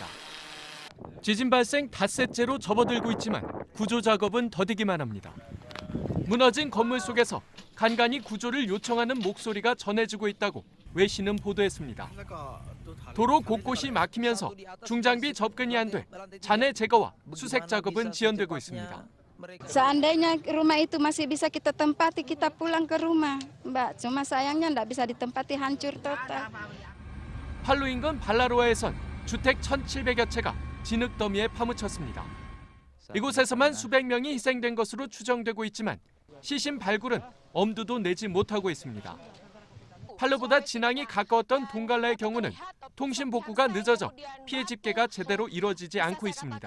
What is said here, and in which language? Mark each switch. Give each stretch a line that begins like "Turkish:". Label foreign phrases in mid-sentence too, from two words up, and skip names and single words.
Korean: 지진 발생 닷새째로 접어들고 있지만 구조 작업은 더디기만 합니다. 무너진 건물 속에서 간간히 구조를 요청하는 목소리가 전해지고 있다고 외신은 보도했습니다. 도로 곳곳이 막히면서 중장비 접근이 안 돼 잔해 제거와 수색 작업은 지연되고 있습니다.
Indonesian: Seandainya rumah itu masih bisa kita tempati, kita pulang ke rumah, Mbak. Cuma sayangnya nggak bisa ditempati, hancur total.
Korean: 판루 인근 발라로아에선 주택 1,700여 채가 진흙더미에 파묻혔습니다. 이곳에서만 수백 명이 희생된 것으로 추정되고 있지만 시신 발굴은 엄두도 내지 못하고 있습니다. 판루보다 진앙이 가까웠던 동갈라의 경우는 통신 복구가 늦어져 피해 집계가 제대로 이루어지지 않고 있습니다.